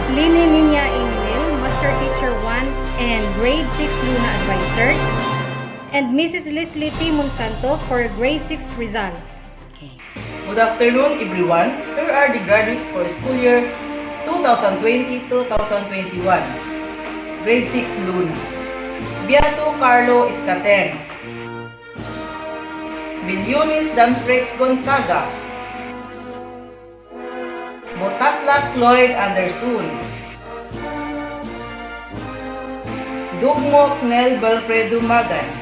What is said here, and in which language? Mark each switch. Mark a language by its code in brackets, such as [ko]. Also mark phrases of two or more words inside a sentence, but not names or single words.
[en] Lini Niña Emil, Master Teacher 1 and Grade 6 Luna Advisor, and Mrs. Leslie T. Monsanto for Grade 6 Rizal. Good afternoon, everyone. Here are the graduates for school year 2020-2021. Grade 6 Luna. Beato Carlo Escaten. Bilionis Danfrex Gonzaga. Botaslak Lloyd Anderson. Dugmok Nel Balfredo Magan.